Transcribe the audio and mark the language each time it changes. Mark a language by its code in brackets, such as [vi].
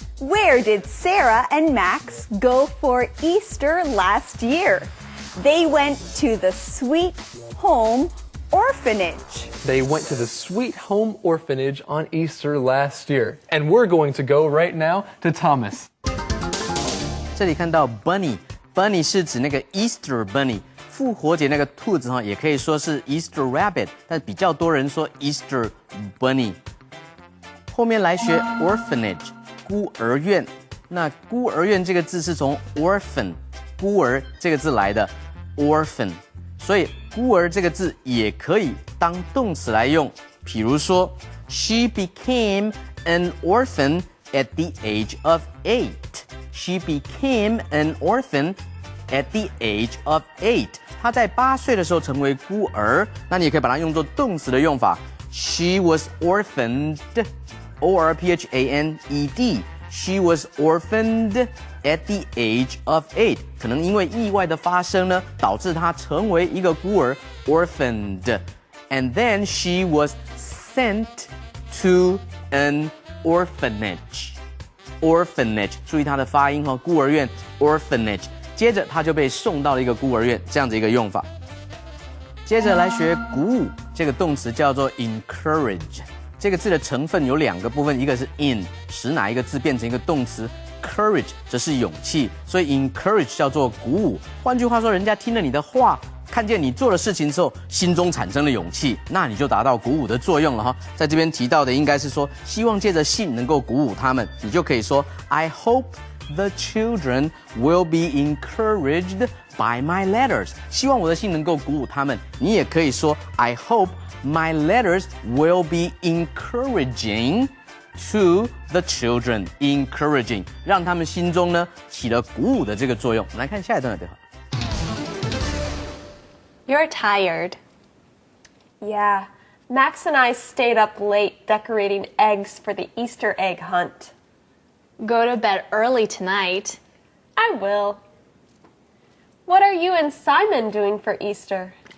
[en] Where did Sarah and Max go for Easter last year? They went to the Sweet Home Orphanage. They went to the Sweet Home Orphanage on Easter last year. And we're going to go right now to Thomas. [zh] 这里看到 bunny 是指那个 Easter bunny， 复活节那个兔子哈，也可以说是 Easter rabbit， 但比较多人说 Easter bunny。后面来学 orphanage 孤儿院，那孤儿院这个字是从 orphan 孤儿这个字来的 orphan， 所以孤儿这个字也可以当动词来用，比如说 [en] She became an orphan at the age of 8. She became an orphan at the age of 8. [zh] 她在8岁的时候成为孤儿，那你也可以把它用作动词的用法。 [en] She was orphaned, O-R-P-H-A-N-E-D. She was orphaned at the age of 8. [zh] 可能因为意外的发生呢，导致她成为一个孤儿 orphaned. [en] And then she was sent to an orphanage. [zh] Orphanage， 注意它的发音哦，孤儿院 orphanage。接着她就被送到了一个孤儿院，这样子一个用法。接着来学鼓舞，这个动词叫做 encourage。这个字的成分有2个部分，一个是 in， 使哪一个字变成一个动词 ，courage 则是勇气，所以 encourage 叫做鼓舞。换句话说，人家听了你的话，看见你做的事情之后，心中产生了勇气，那你就达到鼓舞的作用了哈。在这边提到的应该是说，希望借着信能够鼓舞他们，你就可以说 [en] I hope the children will be encouraged by my letters. [zh] 希望我的信能够鼓舞他们。你也可以说 [en] I hope my letters will be encouraging to the children. [zh] Encouraging 让他们心中呢起了鼓舞的这个作用。我们来看下一段的对话。 [en] You're tired. Yeah, Max and I stayed up late decorating eggs for the Easter egg hunt. Go to bed early tonight. I will. What are you and Simon doing for Easter?